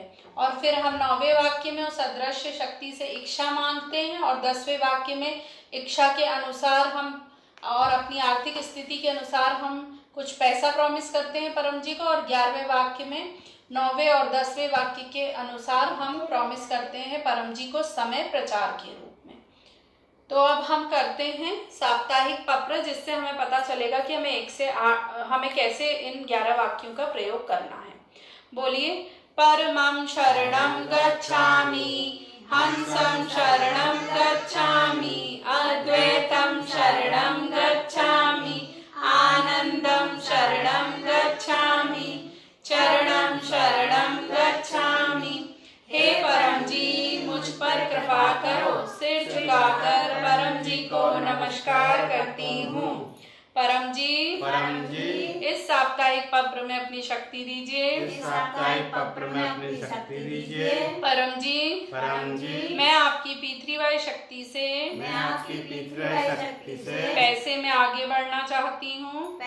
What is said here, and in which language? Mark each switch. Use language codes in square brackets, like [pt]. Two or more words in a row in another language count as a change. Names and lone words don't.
[hi] और फिर हम 9वें वाक्य में उस अदृश्य शक्ति से इच्छा मांगते हैं, और 10वें वाक्य में इच्छा के अनुसार हम और अपनी आर्थिक स्थिति के अनुसार हम कुछ पैसा प्रॉमिस करते हैं परम जी को, और 11वें वाक्य में 9वें और 10वें वाक्य के अनुसार हम प्रॉमिस करते हैं परम जी को समय प्रचार के रूप में। तो अब हम करते हैं साप्ताहिक पप्र, जिससे हमें पता चलेगा कि हमें कैसे इन 11 वाक्यों का प्रयोग करना है। बोलिए, [pi] परमं शरणं गच्छामि, हंसं शरणं गच्छामि, अद्वैतं शरणं गच्छामि, आनंदं शरणं गच्छामि, चरणं शरणं गच्छामि। [hi] हे परम जी, मुझ पर कृपा करो। सिर झुकाकर परम जी को नमस्कार करती हूँ। परम जी, इस साप्ताहिक पत्र में अपनी शक्ति दीजिए। परम जी, मैं आपकी P3Y शक्ति से पैसे में आगे बढ़ना चाहती हूँ।